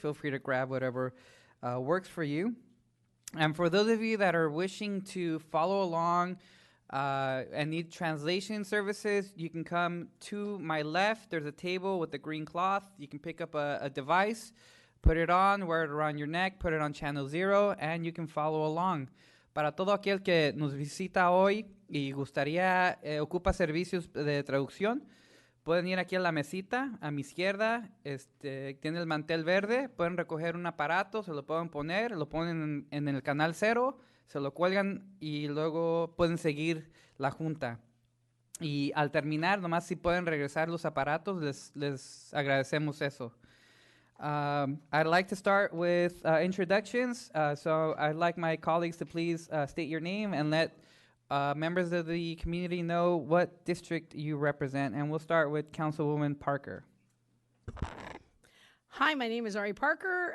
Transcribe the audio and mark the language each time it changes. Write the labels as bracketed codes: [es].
[en] Feel free to grab whatever works for you. And for those of you that are wishing to follow along and need translation services, you can come to my left. There's a table with the green cloth. You can pick up a device, put it on, wear it around your neck, put it on channel 0, and you can follow along. [es] Para todo aquel que nos visita hoy y gustaría, ocupa servicios de traducción, pueden ir aquí a la mesita, a mi izquierda, tiene el mantel verde, pueden recoger un aparato, se lo pueden poner, lo ponen en el canal 0, se lo cuelgan y luego pueden seguir la junta. Y al terminar, nomás si pueden regresar los aparatos, les agradecemos eso. [en] I'd like to start with introductions. So I'd like my colleagues to please state your name and let members of the community know what district you represent. And we'll start with Councilwoman Parker. Hi, my name is Ari Parker.